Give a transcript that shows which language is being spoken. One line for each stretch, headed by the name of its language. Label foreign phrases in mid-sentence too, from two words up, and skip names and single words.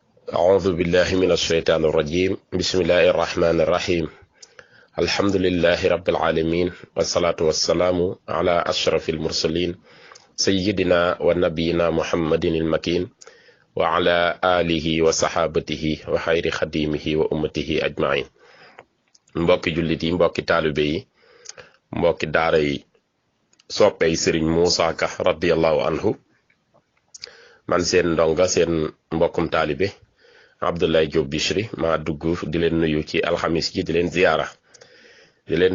Arabic: أعوذ بالله من الشيطان الرجيم بسم الله الرحمن الرحيم الحمد لله رب العالمين والصلاة والسلام على أشرف المرسلين سيدنا ونبينا محمد المكين وعلى آله وصحابته وخير خديمه وأمته أجمعين
Wolof: mbokki jullit yi mbokki taalibe yi mbokki daara yi soppey Serigne Moussa Ka
Arabic: رضي الله عنه
Wolof: man seen ndonga seen mbokkum taalibe Abdoulaye Diop Bichri ma dugg di leen nuyu ci alxamis ji di leen ziyaara di leen